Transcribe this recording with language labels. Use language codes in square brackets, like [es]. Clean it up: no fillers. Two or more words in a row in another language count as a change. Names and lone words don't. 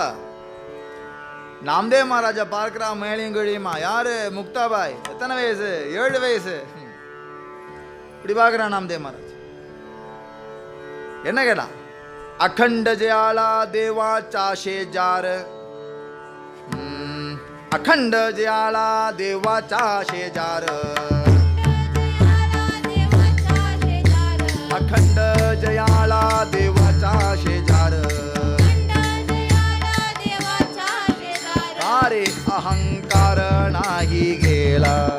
[ta] நாம்தேவ் மகாராஜா பார்க்கிறா மேலையும் கழியுமா. யாரு? முக்தாபாய். எத்தனை வயசு? 7 வயசு. இப்படி பார்க்கிறான் நாம்தேவ் மகாராஜ். என்ன கேட்டா? [mr] अखंड जयाला देवाचा शेजार. अखंड जयाला देवाचा शेजार. अखंड जयाला देवाचा शेजार. कारे अहंकार नाही गेला.